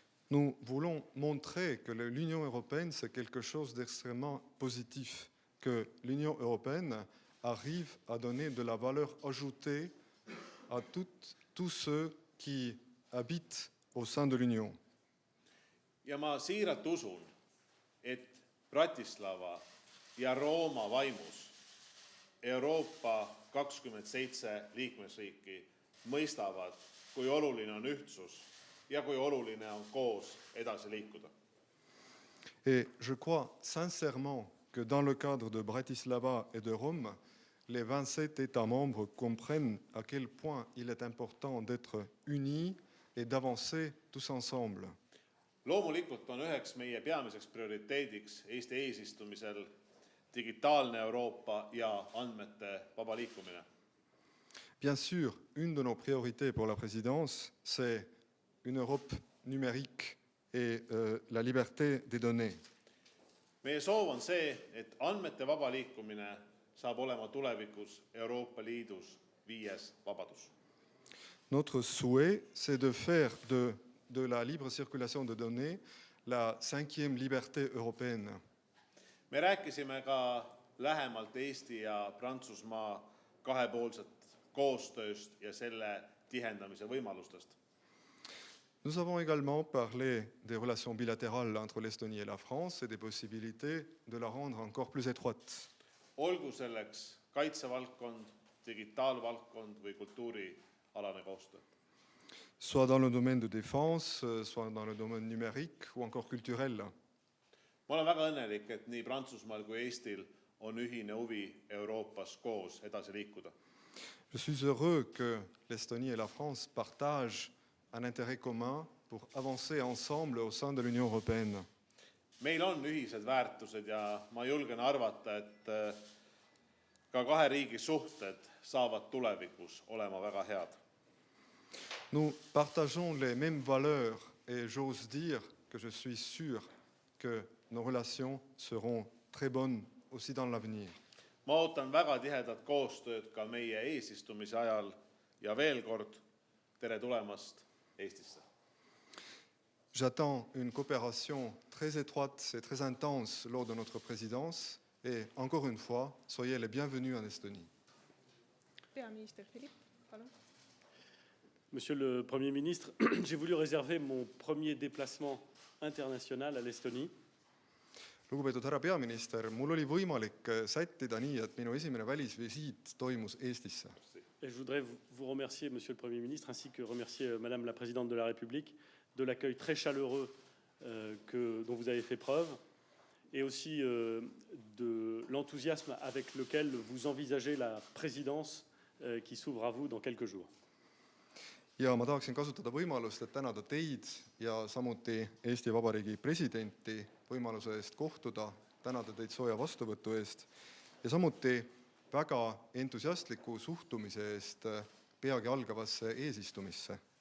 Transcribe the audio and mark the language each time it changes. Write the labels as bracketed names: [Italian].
[French] Nous voulons montrer que l'Union européenne, c'est quelque chose d'extrêmement positif, que l'Union européenne arrive à donner de la valeur ajoutée à tous ceux qui habitent au sein de l'Union. [Estonian] Ja ma siiralt usun, et Bratislava ja Rooma vaimus Euroopa 27 liikmesriiki mõistavad, kui oluline on ühtsus ja kui oluline on koos edasi liikuda. [French] Et je crois sincèrement que dans le cadre de Bratislava et de Rome, les 27 États membres comprennent à quel point il est important d'être unis et d'avancer tous ensemble. [Estonian] Loomulikult on üheks meie peamiseks prioriteediks Eesti eesistumisel digitaalne Euroopa ja andmete vaba liikumine. [French] Bien sûr, une de nos priorités pour la présidence, c'est une Europe numérique et la liberté des données. [Estonian] Meie soov on see, et andmete vaba liikumine saab olema tulevikus Euroopa Liidus 5. vabadus. [French] Notre souhait, c'est de faire de la libre circulation de données la 5e liberté européenne. [Estonian] Me rääkisime ka lähemalt Eesti ja Prantsusmaa kahepoolset koostööst ja selle tihendamise võimalustest. [French] Nous avons également parlé des relations bilatérales entre l'Estonie et la France et des possibilités de la rendre encore plus étroite. [Estonian] Olgu selleks kaitsevaldkond, digitaalvaldkond või kultuurialane koostöö. [French] Soit dans le domaine de défense, soit dans le domaine numérique ou encore culturel. [Estonian] Ma olen väga õnnelik, et nii Prantsusmaal kui Eestil on ühine huvi Euroopas koos edasi liikuda. [French] Je suis heureux que l'Estonie et la France partagent un intérêt commun pour avancer ensemble au sein de l'Union européenne. [Estonian] Meil on ühised väärtused ja ma julgen arvata, et ka kahe riigi suhted saavad tulevikus olema väga head. [French] Nous partageons les mêmes valeurs et j'ose dire que je suis sûr que nos relations seront très bonnes aussi dans l'avenir. [Estonian] Ma ootan väga tihedat koostööd ka meie eesistumise ajal ja veel kord tere tulemast Eestisse. [French] J'attends une coopération très étroite et très intense lors de notre présidence et encore une fois, soyez les bienvenus en Estonie. [Estonian] Peaminister Philippe, palun. [French] Monsieur le Premier ministre, j'ai voulu réserver mon premier déplacement international à l'Estonie. [Estonian] Lugupeetud härra peaminister, mul oli võimalik sättida nii, et minu esimene välisvisiit toimus Eestisse. [French] Et je voudrais vous remercier, Monsieur le Premier ministre, ainsi que remercier Madame la Présidente de la République de l'accueil très chaleureux dont vous avez fait preuve et aussi de l'enthousiasme avec lequel vous envisagez la présidence qui s'ouvre à vous dans quelques jours. [Estonian] Ja ma tahaksin kasutada võimalust, et tänada teid ja samuti Eesti Vabariigi presidenti võimaluse eest kohtuda, tänada teid sooja vastuvõtu eest ja samuti väga entusiastliku suhtumise eest peagi algavasse eesistumisse.